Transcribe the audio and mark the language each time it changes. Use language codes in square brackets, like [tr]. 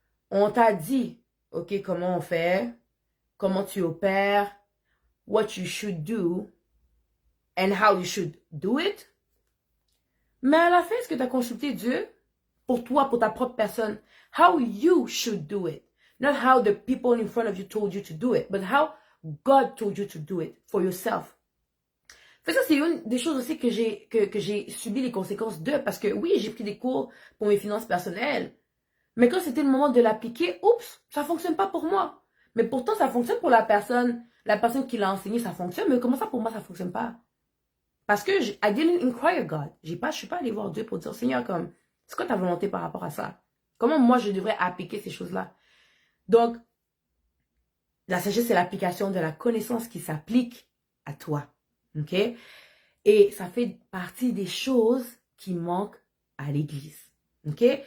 [fr] On t'a dit, ok, comment on fait, comment tu opères, [en] what you should do, and how you should do it. [fr] Mais à la fin, est-ce que tu as consulté Dieu pour toi, pour ta propre personne? [en] How you should do it. Not how the people in front of you told you to do it, but how God told you to do it for yourself. [fr] Fait ça, c'est une des choses aussi que j'ai subi les conséquences de, parce que oui, j'ai pris des cours pour mes finances personnelles, mais quand c'était le moment de l'appliquer, oups, ça fonctionne pas pour moi. Mais pourtant, ça fonctionne pour la personne qui l'a enseigné, ça fonctionne, mais comment ça pour moi, ça fonctionne pas? Parce que [en] I didn't inquire God. [fr] Je suis pas allé voir Dieu pour dire, Seigneur, comme, c'est quoi ta volonté par rapport à ça? Comment moi, je devrais appliquer ces choses-là? Donc, la sagesse, c'est l'application de la connaissance qui s'applique à toi. OK? Et ça fait partie des choses qui manquent à l'église. OK?